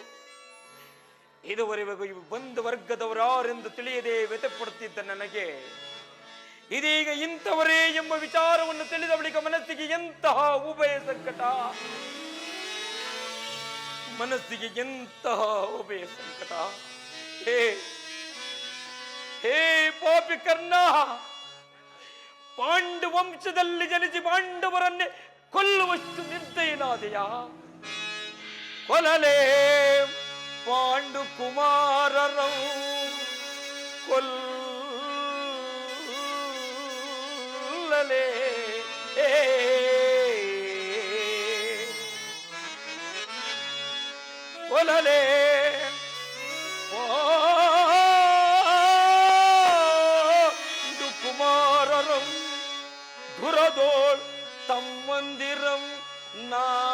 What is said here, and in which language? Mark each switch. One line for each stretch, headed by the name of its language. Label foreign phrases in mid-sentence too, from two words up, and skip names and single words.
Kannada: ಅಯ್ಯೋ ಇದುವರೆಗೂ ಒಂದು ವರ್ಗದವರಾರೆಂದು ತಿಳಿಯದೆ ವ್ಯಥೆಪಡುತ್ತಿದ್ದ ನನಗೆ ಇದೀಗ ಇಂಥವರೇ ಎಂಬ ವಿಚಾರವನ್ನು ತಿಳಿದ ಬಳಿಕ ಮನಸ್ಸಿಗೆ ಎಂತಹ ಉಭಯ ಸಂಕಟ, ಮನಸ್ಸಿಗೆ ಎಂತಹ ಉಭಯ ಸಂಕಟ. ಹೇ ಪಾಪಿ ಕರ್ಣ, ಪಾಂಡು ವಂಶದಲ್ಲಿ ಜನಿಸಿ ಪಾಂಡವರನ್ನೇ ಕೊಲ್ಲುವಷ್ಟು ನಿರ್ದಯನಾದೆಯ. ಕೊಲಲೇ ಪಾಂಡು ಕುಮಾರರು ಕೊಲ್ಲಲೇ ಕೊಲಲೇ ಪಾಂಡು ಕುಮಾರರು ಧುರದೋಳ್ ತಮ್ಮಂದಿರಂ ನಾ